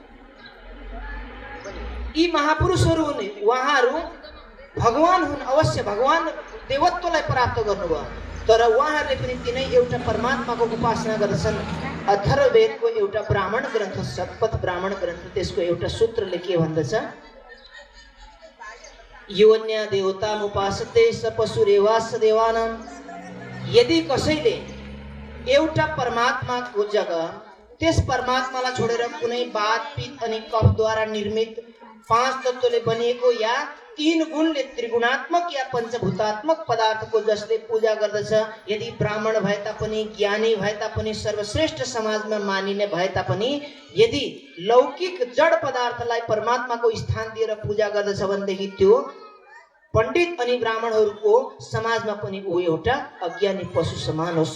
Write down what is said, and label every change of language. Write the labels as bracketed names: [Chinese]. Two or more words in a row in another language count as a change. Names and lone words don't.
[Nepali] यी महापुरुषहरू हुन्, उहाँहरू भगवान हुन्, अवश्य भगवान देवत्वलाई प्राप्त गर्नुभयो, तर उहाँहरूले पनि तिनै एउटा परमात्माको उपासना गर्दछन्। अथर्ववेदको एउटा ब्राह्मण ग्रन्थ, शतपथ ब्राह्मण ग्रन्थ, त्यसको एउटा सूत्रले के भन्दछ? [Sanskrit] योन्या देवतामुपासते स पशुरेवास देवानां। [Nepali] यदि कसैले एउटा परमात्माको जग्गा त्यस परमात्मालाई छोडेर कुनै वात पित्त अनि कफद्वारा निर्मित 5 तत्त्वले बनिएको या 3 गुणले त्रिगुणात्मक या पञ्चभूतात्मक पदार्थको जसले पूजा गर्दछ, यदि ब्राह्मण भए तापनि, ज्ञानी भए तापनि, सर्वश्रेष्ठ समाजमा मानिने भए तापनि, यदि लौकिक जड पदार्थलाई परमात्माको स्थान दिएर पूजा गर्दछ भनेदेखि त्यो पण्डित अनि ब्राह्मणहरूको समाजमा पनि ऊ एउटा अज्ञानी पशु समान हो।